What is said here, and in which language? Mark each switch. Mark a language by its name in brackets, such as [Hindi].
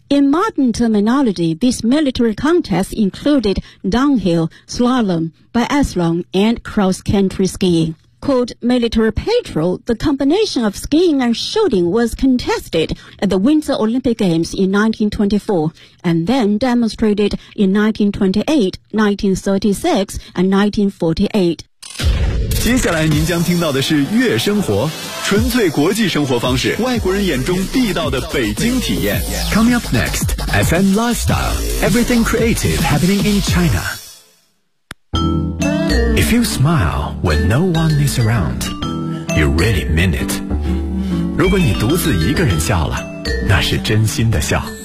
[English] In modern terminology, these military contests included downhill, slalom, biathlon, and cross-country skiing. Called Military Patrol, the combination of skiing and shooting was contested at the Winter Olympic Games in 1924 and then demonstrated in 1928, 1936, and 1948. [Chinese] 接下来您将听到的是月生活，纯粹国际生活方式，外国人眼中地道的北京体验。 [English] Coming up next, FM Lifestyle, everything creative happening in China. If you smile when no one is around, you really mean it. [Chinese] 如果你独自一个人笑了，那是真心的笑。